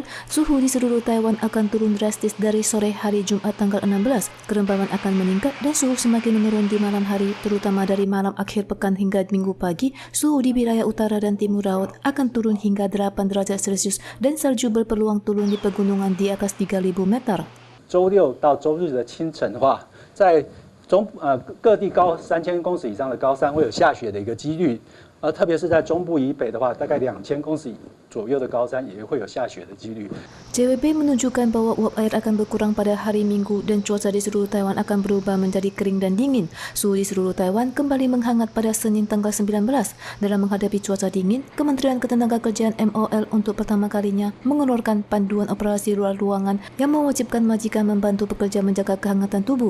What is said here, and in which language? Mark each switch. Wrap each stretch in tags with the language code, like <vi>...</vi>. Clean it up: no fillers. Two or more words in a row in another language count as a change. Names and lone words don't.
<id>Suhu di seluruh Taiwan akan turun drastis dari sore hari Jumat tanggal 16. Kerempaman akan meningkat dan suhu semakin menurun di malam hari, terutama dari malam akhir pekan hingga minggu pagi. Suhu di wilayah utara dan timur laut akan turun hingga 8 derajat Celcius dan salju berpeluang turun di pegunungan di atas 3.000 meter.</id> <zh>周六到周日的清晨的话，在各地高3000公尺以上的高山会有下雪的一个几率，特别是在中部以北的话，大概2000公尺左右的高山也会有下雪的几率。</zh> <id>CWB menunjukkan bahwa uap air akan berkurang pada hari Minggu dan cuaca di seluruh Taiwan akan berubah menjadi kering dan dingin. Suhu di seluruh Taiwan kembali menghangat pada Senin tanggal 19. Dalam menghadapi cuaca dingin, Kementerian Ketenagakerjaan MOL untuk pertama kalinya mengeluarkan panduan operasi luar ruangan yang mewajibkan majikan membantu pekerja menjaga kehangatan tubuh.</id>